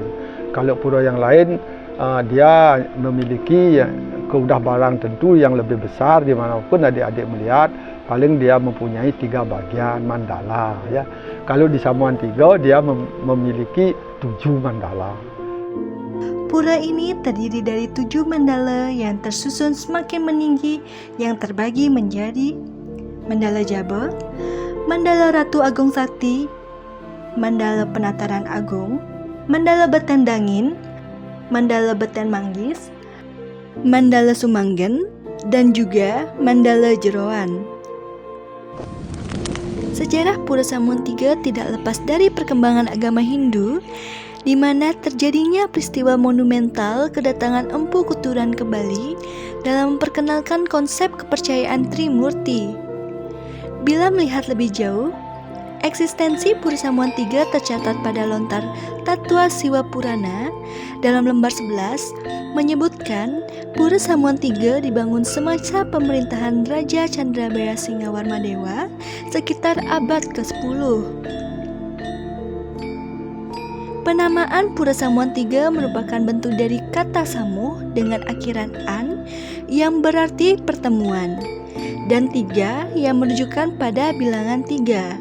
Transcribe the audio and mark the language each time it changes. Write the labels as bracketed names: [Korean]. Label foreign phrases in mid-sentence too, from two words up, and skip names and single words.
[Indonesian] Kalau pura yang lain dia memiliki keudah barang tentu yang lebih besar, dimanapun adik-adik melihat paling dia mempunyai 3 bagian mandala ya. Kalau di Samuan III dia memiliki 7 mandala. Pura ini terdiri dari 7 mandala yang tersusun semakin meninggi yang terbagi menjadi Mandala Jaba, Mandala Ratu Agung Sakti, Mandala Penataran Agung, Mandala Beten Dangin, Mandala Beten Manggis, Mandala Sumanggen, dan juga Mandala Jeroan. Sejarah Pura Samuan III tidak lepas dari perkembangan agama Hindu, di mana terjadinya peristiwa monumental kedatangan Empu Kuturan ke Bali dalam memperkenalkan konsep kepercayaan Trimurti. Bila melihat lebih jauh, eksistensi Pura Samuan III tercatat pada lontar Tatwa Siwa Purana dalam lembar 11 menyebutkan Pura Samuan III dibangun semasa pemerintahan Raja Candrabaya Singgawarmadewa sekitar abad ke-10. Penamaan Pura Samuan III merupakan bentuk dari kata Samuh dengan akhiran an yang berarti pertemuan, dan 3 yang menunjukkan pada bilangan 3.